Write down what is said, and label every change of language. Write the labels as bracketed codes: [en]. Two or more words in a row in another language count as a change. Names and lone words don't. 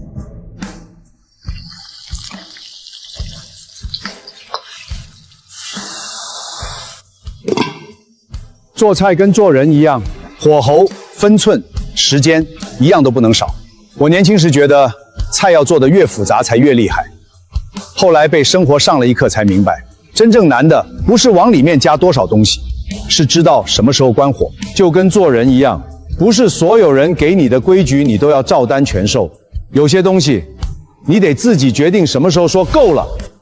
[zh] 做菜跟做人一樣，火候、分寸、時間一樣都不能少。我年輕時覺得菜要做得越複雜才越厲害，後來被生活上了一課才明白，真正難的不是往裡面加多少東西，是知道什麼時候關火。就跟做人一樣，不是所有人給你的規矩你都要照單全收，有些東西你得自己決定什麼時候說夠了。